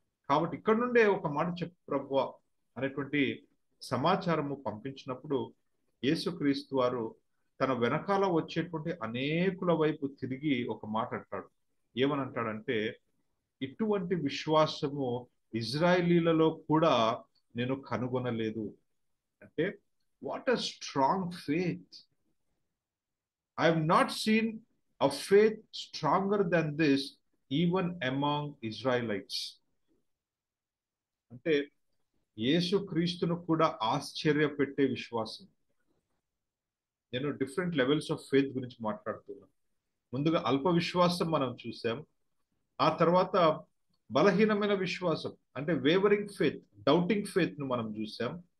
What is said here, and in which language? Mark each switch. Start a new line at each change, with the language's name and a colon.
Telugu: కాబట్టి ఇక్కడ నుండే ఒక మాట చెప్పు ప్రభువా అనేటువంటి సమాచారము పంపించినప్పుడు యేసుక్రీస్తు వారు తన వెనకాల వచ్చేటువంటి అనేకుల వైపు తిరిగి ఒక మాట అంటాడు. ఏమని అంటాడంటే, ఇటువంటి విశ్వాసము ఇజ్రాయేలీలలో కూడా నేను కనుగొనలేదు.
English: అంటే what a strong faith! I have not seen a faith stronger than this even among Israelites.
Telugu: అంటే యేసు క్రీస్తును కూడా ఆశ్చర్యపెట్టే విశ్వాసం. నేను
English: different levels of faith
Telugu: గురించి మాట్లాడుతున్నాను. ముందుగా అల్ప విశ్వాసం మనం చూసాం. ఆ తర్వాత బలహీనమైన విశ్వాసం అంటే
English: wavering faith, doubting faith
Telugu: ను మనం చూసాం.